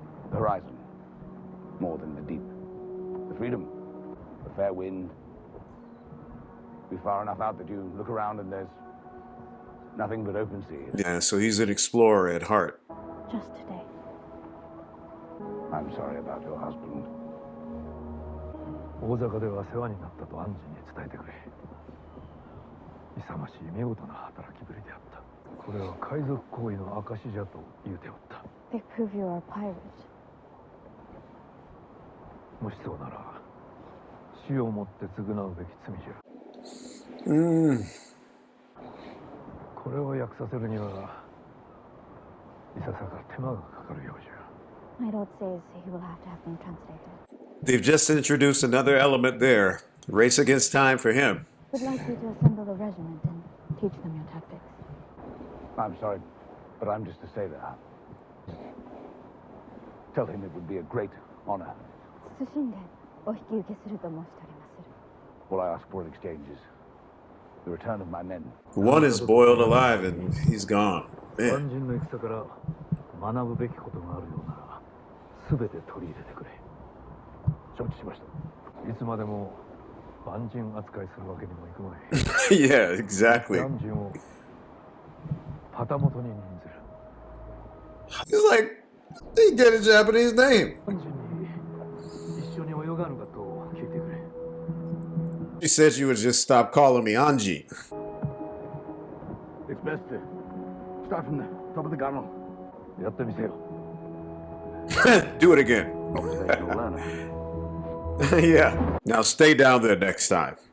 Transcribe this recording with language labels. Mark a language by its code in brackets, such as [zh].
[en] The horizon, more than the deep. The freedom, the fair wind. Be far enough out that you look around and there's nothing but open sea. Yeah, so he's an explorer at heart. Just today. I'm sorry about your husband. [ja] 大阪では世話になったと暗示に伝えてくれ。勇ましい見事な働きぶりであった。これは海賊行為の証じじゃと言うておった。 [en] They prove you are a pirate. [ja] もしそうなら、死をもって償うべき罪じゃ。これを訳させるには、いささか手間がかかるようじゃ。 [en] My lord says he will have to have them translated. They've just introduced another element there. Race against time for him. Would like you to assemble a regiment and teach them your tactics. I'm sorry, but I'm just a sailor. Tell him it would be a great honor. [ja] 謹んでお引き受けすると申しておりまする。 [en] All I ask for in exchange is the return of my men. One is boiled alive and he's gone. [ja] 万人の戦から学ぶべきことがあるようなら、すべて取り入れてくれ。承知しました。いつまでも万人扱いするわけにもいくまい。 [en] Yeah, exactly. [ja] 万人を旗本に任ずる。 [en] He's like, he get a Japanese name. [ja] 万人に一緒に泳がぬかと聞いてくれ。 [en] She said you would just stop calling me Anji. It's best to start from the top of the gunwale. [ja] やってみせよ。 [en] Do it again. Observational learner. Yeah. Now stay down there next time.